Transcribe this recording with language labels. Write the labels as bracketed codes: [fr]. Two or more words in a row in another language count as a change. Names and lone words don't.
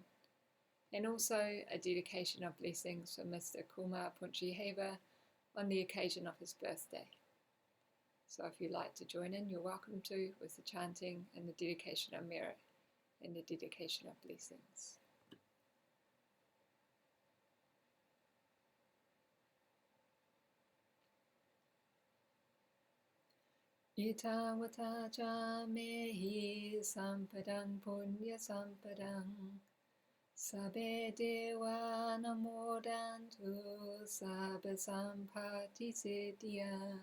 [en] And also a dedication of blessings for Mr. Kumar Punchiheva on the occasion of his birthday. So if you'd like to join in, you're welcome to, with the chanting and the dedication of merit and the dedication of blessings. [pi] Itavata ca mehi sampadang punya sampadang Sabbe deva namodantu sabba sampati siddhya